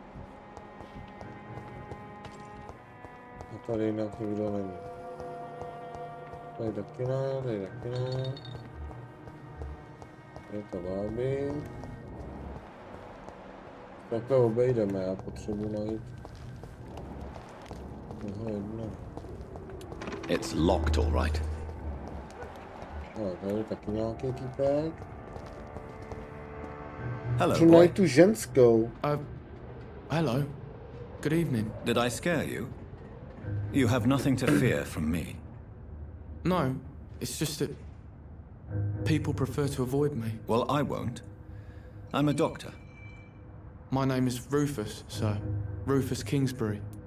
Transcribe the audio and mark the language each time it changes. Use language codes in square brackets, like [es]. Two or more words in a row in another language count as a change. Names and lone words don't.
[cs] A tady jinak nikdo není. Tady taky ne, tady taky ne. Je to báby. Takhle obejdeme, já potřebuji najít toho jedno. [en] It's locked, all right. [cs] No, tady je taky nějaký týpek. [en] Hello, [cs] Potřebuji najít tu ženskou. [en] Hello. Good evening. Did I scare you? You have nothing to fear from me. No, it's just that people prefer to avoid me. Well, I won't. I'm a doctor. My name is Rufus, sir. Rufus Kingsbury.